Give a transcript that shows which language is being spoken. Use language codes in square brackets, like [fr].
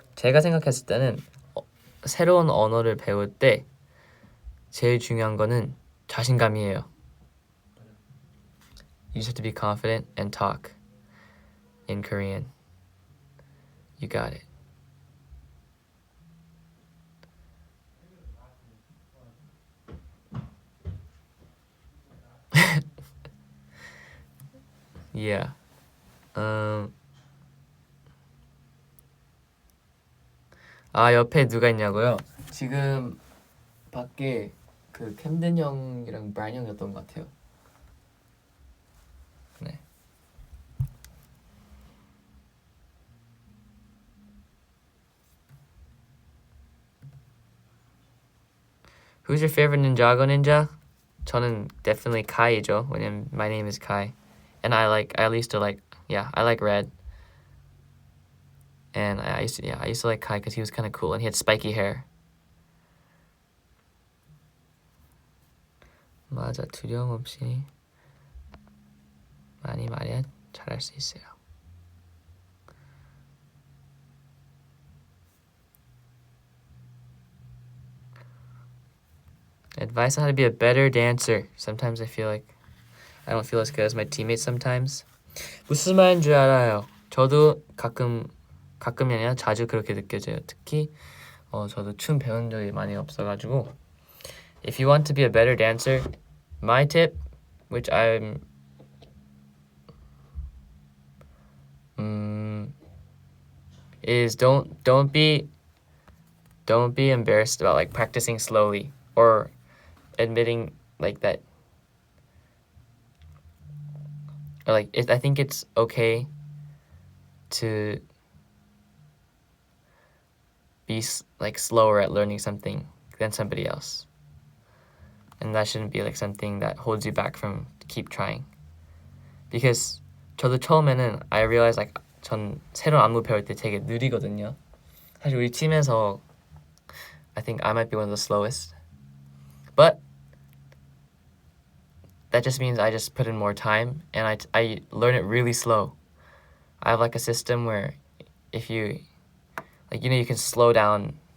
[ko] 제가 생각했을 때는 새로운 언어를 배울 때 제일 중요한 거는 자신감이에요. [en] You just have to be confident and talk in Korean. You got it. Yeah. [ko] 옆에 누가 있냐고요? 지금 밖에 그 캠든 형이랑 브라이언 형이었던 것 같아요. 네. [en] Who's your favorite ninjago ninja? [ko] 저는 [en] definitely Kai죠. [ko] 왜냐면 [en] my name is Kai. And I used to like Red. And I used to like Kai because he was kind of cool and he had spiky hair. [ko] 맞아, 두려움 없이 많이 말해야 잘할 수 있어요. [en] Advice on how to be a better dancer. Sometimes I feel like I don't feel as good as my teammates sometimes. [ko] 무슨 말인 줄 알아요. 저도 가끔이 아니라 자주 그렇게 느껴져요. 특히 저도 춤 배운 적이 많이 없어가지고. [en] If you want to be a better dancer, my tip, which I'm is don't be embarrassed about like practicing slowly or admitting like that. Or like I think it's okay to be like slower at learning something than somebody else. And that shouldn't be like something that holds you back from keep trying. Because [ko] 저도 처음에는 [en] I realized like [ko] 전 새로운 안무 배울 때 되게 느리거든요. 사실 우리 팀에서 [en] I think I might be one of the slowest. But that just means I just put in more time and I learn it really slow. I have like a system where if you like you can slow down.